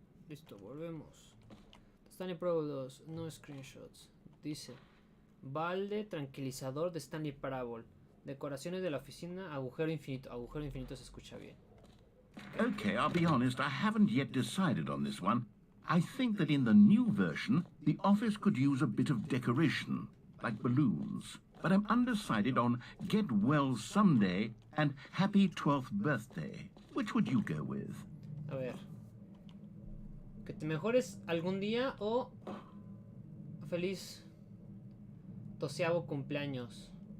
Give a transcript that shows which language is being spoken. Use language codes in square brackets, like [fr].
[es] Listo, volvemos. Stanley Parable 2, [en] no screenshots. [es] Dice: balde tranquilizador de Stanley Parable. Decoraciones de la oficina, agujero infinito. Agujero infinito se escucha bien. [en] Okay, I'll be honest, I haven't yet decided on this one. I think that in the new version, the office could use a bit of decoration, like balloons. But I'm undecided on Get Well Someday and Happy 12th Birthday. Which would you go with? [es] A ver. Que te mejores algún día o feliz 12avo cumpleaños.